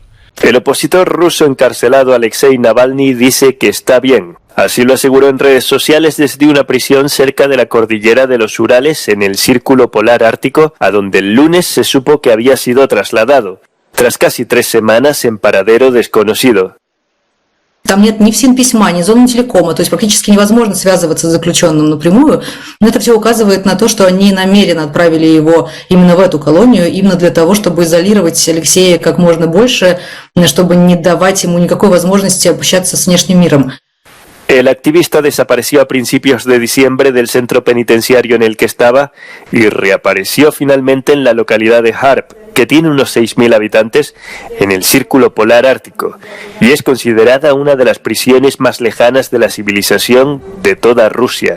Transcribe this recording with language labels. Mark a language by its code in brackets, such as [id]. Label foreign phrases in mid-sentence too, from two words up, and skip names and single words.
[es] El opositor ruso encarcelado Alexei Navalny dice que está bien. Así lo aseguró en redes sociales desde una prisión cerca de la cordillera de los Urales en el Círculo Polar Ártico, a donde el lunes se supo que había sido trasladado, tras casi 3 semanas en paradero desconocido. [ru] Там нет ни ФСИН-письма, ни зоны телекома, то есть практически невозможно связываться с заключенным напрямую, но это все указывает на то, что они намеренно отправили его именно в эту колонию, именно для того, чтобы изолировать Алексея как можно больше, чтобы не давать ему никакой возможности общаться с внешним миром. [es] El activista desapareció a principios de diciembre del centro penitenciario en el que estaba y reapareció finalmente en la localidad de Harp, que tiene unos 6.000 habitantes en el Círculo Polar Ártico y es considerada una de las prisiones más lejanas de la civilización de toda Rusia.